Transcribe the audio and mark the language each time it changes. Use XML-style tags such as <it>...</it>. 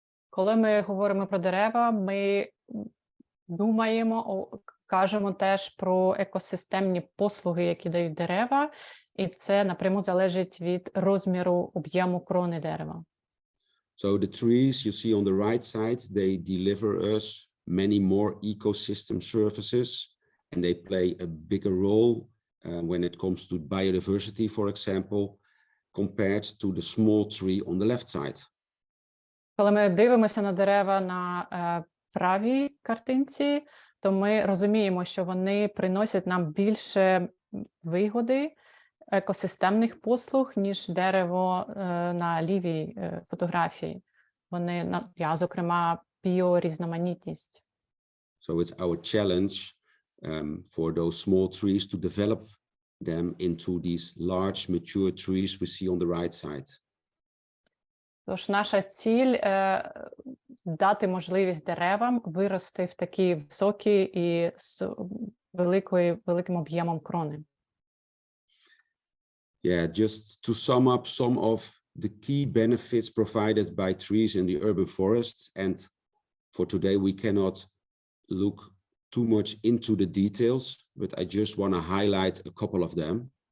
<uk>Коли ми говоримо про дерева, ми думаємо, кажемо теж про екосистемні послуги, які дають дерева, і це напряму залежить від розміру об'єму крони дерева.</uk> <en>So the trees you see on the right side, they deliver us many more ecosystem services, and they play a bigger role when it comes to biodiversity, for example, compared to the small tree on the left side.</en> <uk>Коли ми дивимося на дерева на правій картинці, то ми розуміємо, що вони приносять нам більше вигоди, екосистемних послуг, ніж дерево на лівій фотографії. Вони, зокрема, біорізноманітність.</uk> <en>So it's our challenge for those small trees to develop them into these large mature trees we see on the right side.</en> <uk>Тож наша ціль дати можливість деревам вирости в такі високі і з великим об'ємом крони.</uk> <en>Yeah, just to sum up some of the key benefits provided by trees in the urban forest, and for today we cannot look too much into the details, but I just want to highlight a couple of them.</en>